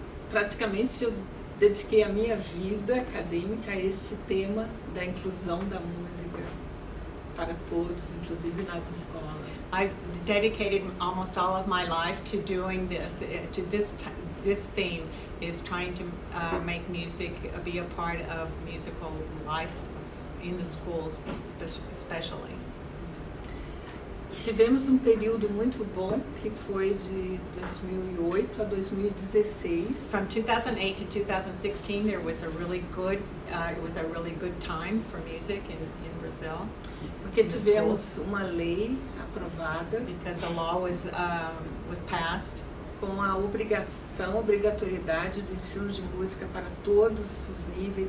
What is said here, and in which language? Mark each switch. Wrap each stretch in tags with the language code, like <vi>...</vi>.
<pt>Praticamente eu dediquei a minha vida acadêmica a este tema da inclusão da música para todos, inclusive nas escolas.</pt> <en>I've dedicated almost all of my life to doing this. To this theme is trying to make music be a part of musical life in the schools, especially.</en> <pt>Tivemos período muito bom que foi de 2008 a 2016.</pt> <en>From 2008 to 2016, there was a really good. It was a really good time for music in Brazil.</en> <pt>Porque tivemos uma lei aprovada</pt> <en>because a law was passed</en> <pt>com a obrigatoriedade do ensino de música para todos os níveis.</pt>